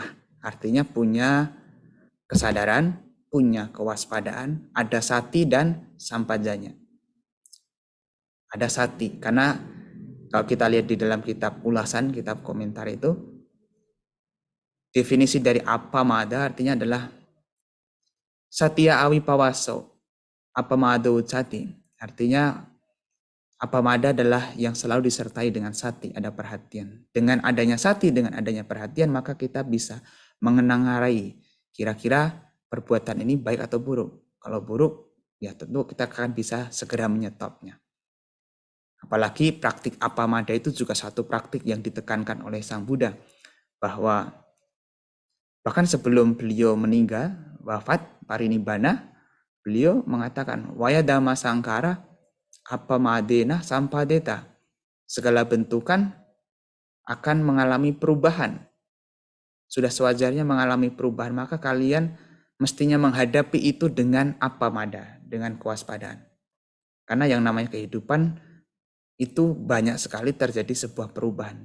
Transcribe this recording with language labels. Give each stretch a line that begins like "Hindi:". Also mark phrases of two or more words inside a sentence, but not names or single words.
Indonesian: Artinya punya kesadaran, punya kewaspadaan, ada sati dan sampajanya. Ada sati karena Kalau kita lihat di dalam kitab ulasan, kitab komentar itu, definisi dari apamada artinya adalah
Pali: satya awipawaso, apamado ucati.
Indonesian: Artinya apamada adalah yang selalu disertai dengan sati, ada perhatian. Dengan adanya sati, dengan adanya perhatian, maka kita bisa mengenangarai kira-kira perbuatan ini baik atau buruk. Kalau buruk, ya tentu kita akan bisa segera menyetopnya. Apalagi praktik apamada itu juga satu praktik yang ditekankan oleh Sang Buddha, bahwa bahkan sebelum beliau meninggal, wafat, parinibbana, beliau mengatakan,
Pali: Waya dhamma sangkara apamadena sampadeta.
Indonesian: Segala bentukan akan mengalami perubahan. Sudah sewajarnya mengalami perubahan, maka kalian mestinya menghadapi itu dengan apamada, dengan kewaspadaan. Karena yang namanya kehidupan itu banyak sekali terjadi sebuah perubahan.